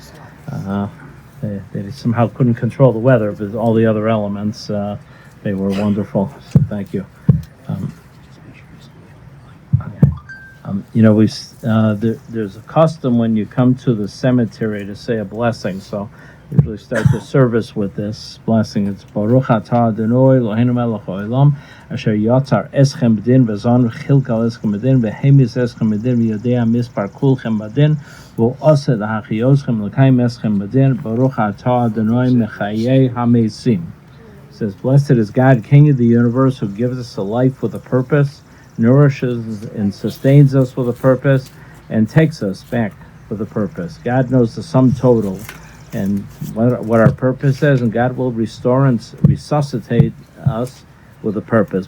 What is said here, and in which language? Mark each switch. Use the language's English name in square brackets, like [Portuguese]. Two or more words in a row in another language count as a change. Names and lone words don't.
[English] They somehow couldn't control the weather, but all the other elements, they were wonderful. So thank you. There's a custom when you come to the cemetery to say a blessing. So we usually start the service with this blessing. [Hebrew] It's ברוך אתה ה' אלהינו מלך העולם אשר יצר אתכם בדין וזן וכלכל אתכם בדין והמית אתכם בדין ויודע מספר כלכם בדין ועתיד להחיותכם לקים אתכם בדין ברוך אתה ה' מחיה המתים. [English] It says, blessed is God, King of the universe, who gives us a life with a purpose, nourishes and sustains us with a purpose, and takes us back with a purpose. God knows the sum total and what our purpose is, and God will restore and resuscitate us with a purpose.